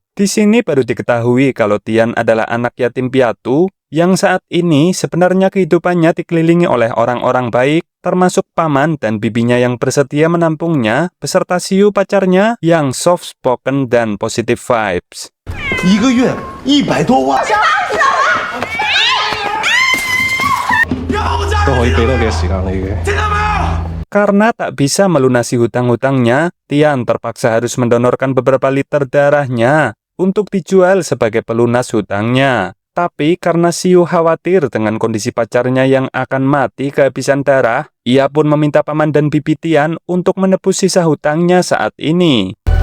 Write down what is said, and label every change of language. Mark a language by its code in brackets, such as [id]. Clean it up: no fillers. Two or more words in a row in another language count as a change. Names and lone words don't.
[id] Di sini baru diketahui kalau Tian adalah anak yatim piatu yang saat ini sebenarnya kehidupannya dikelilingi oleh orang-orang baik, termasuk paman dan bibinya yang bersedia menampungnya, beserta Siu pacarnya yang [en] soft spoken [id] dan [en] positive vibes. [yue] 1 个月100多万，都可以俾多幾多時間你嘅。 [id] Karena tak bisa melunasi hutang-hutangnya, Tian terpaksa harus mendonorkan beberapa liter darahnya untuk dijual sebagai pelunas hutangnya. Tapi karena Siu khawatir dengan kondisi pacarnya yang akan mati kehabisan darah, ia pun meminta paman dan bibi Tian untuk menebus sisa hutangnya saat ini.